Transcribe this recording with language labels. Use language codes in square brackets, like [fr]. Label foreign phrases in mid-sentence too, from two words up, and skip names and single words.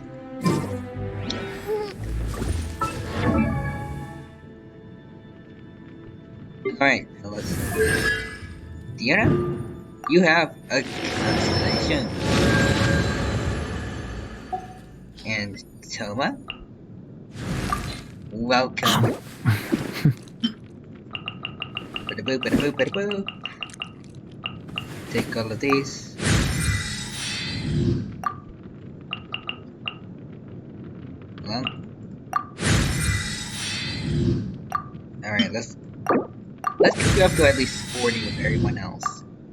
[en] Alright, fellas. Dino'd, you have a constellation. And Toma, welcome. Bada-boo, bada-boo, bada-boo. Take all of these. Well. Alright, let's get you up to at least 40 with everyone else.